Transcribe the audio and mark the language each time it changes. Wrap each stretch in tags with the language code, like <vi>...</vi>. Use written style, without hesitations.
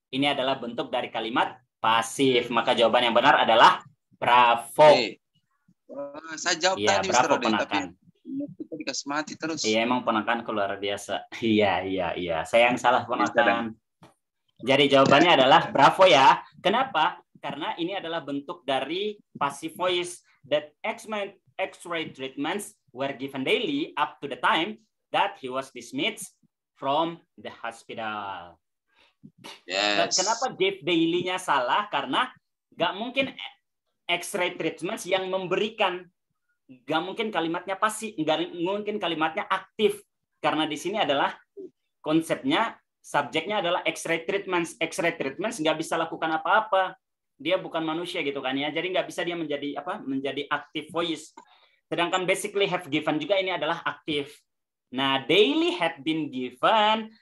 <id>Ini adalah bentuk dari kalimat pasif. Maka jawaban yang benar adalah Bravo. Saya jawab ya, tadi Bravo, ponakan. Kita dikasih mati terus. Iya, emang ponakan luar biasa. Iya. Saya yang salah ponakan. Jadi jawabannya adalah Bravo ya. Kenapa? Karena ini adalah bentuk dari passive voice.</id> <en>That X-ray treatments were given daily up to the time that he was dismissed from the hospital. Yes.</en> <id>Kenapa give daily-nya salah? Karena nggak mungkin X-ray treatments yang memberikan, nggak mungkin kalimatnya pasif, nggak mungkin kalimatnya aktif. Karena di sini adalah konsepnya, subjeknya adalah X-ray treatments. X-ray treatments nggak bisa lakukan apa-apa. Dia bukan manusia gitu kan ya. Jadi nggak bisa dia menjadi menjadi active voice. Sedangkan basically have given juga ini adalah aktif. Nah,</id> <en>daily had been given.</en>